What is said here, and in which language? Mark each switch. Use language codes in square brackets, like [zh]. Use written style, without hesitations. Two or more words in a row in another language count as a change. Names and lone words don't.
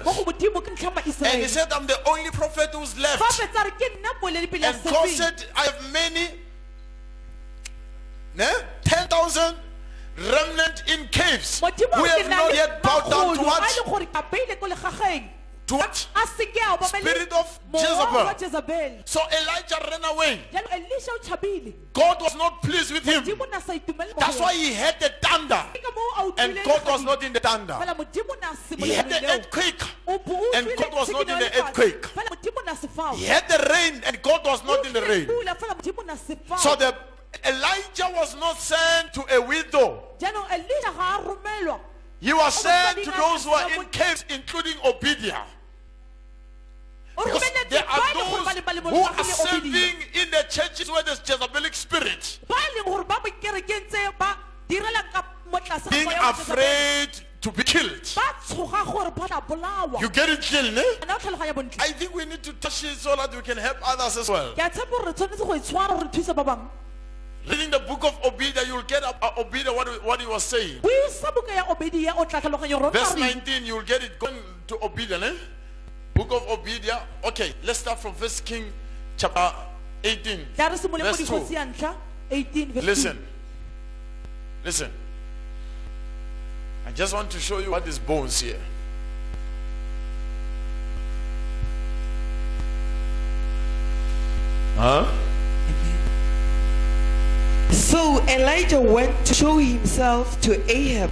[en] And he said, I'm the only prophet who's left. And God said, I have many, 10,000 remnant in caves who have not yet bowed down to what? to what? [tn] a se ke a obamele [en] Spirit of [tn] mowa wa Jezebel. [en] Jezebel. So Elijah ran away. [tn] Jalo Elisha o tshabile. [en] God was not pleased with him. [tn] Modimo na sa itumele mo [en] That's [tn] go [en] why [tn] yena. [en] he had the thunder. [tn] Ke ka moo a [en] And [tn] utlwileng [en] God was [tn] legadima. [en] not in the thunder. [tn] Fela Modimo na se [en] He had the [tn] moletlong leo. [en] earthquake. [tn] O bo o [en] And [tn] utlwile [en] God was not in the [tn] tshikinyo ya lefatshe. [en] earthquake. [tn] Fela Modimo na se fao. [en] He had the rain and God was not in the rain. [tn] Pula, fela Modimo na se fao. [en] So the Elijah was not sent to a widow. [tn] Jaanong Elisha ga a romelwa. [en] He was sent to those who are in caves, including Obadiah. [tn] O [en] Because [tn] romelletse [en] there are [tn] ba e leng gore ba le- ba le [en] those who are [tn] motlakale Obadiah. [en] serving in the churches where there's Jezebelic spirit, [tn] Ba e leng gore ba mo kerekeng tse ba direlang ka mo tlase ga [en] being [tn] moya wa Jezebel. [en] afraid to be killed. [tn] Ba tshoga gore ba tla bolawa. [en] You get it, Jill, eh? [tn] Ana o tlhaloganya bontle. [en] I think we need to touch it so that we can help others as well. [tn] Ke a tshepa gore re tshwanetse go e tshwara re thuse ba bangwe. [en] Reading the book of Obadiah, you'll get Obadiah what he was saying. [tn] Buisa buka ya Obadiah o tla tlhaloganya gore o [en] Verse [tn] tla reng. [en] 19, you'll get it going to Obadiah, eh? Book of Obadiah. Okay, let's start from First King chapter 18. [tn] Tla re simoleng mo [en] Verse 2. [tn] dikgosi ya ntlha 18 verse 2. [en] Listen. Listen. I just want to show you what is bones here. Huh? So Elijah went to show himself to Ahab.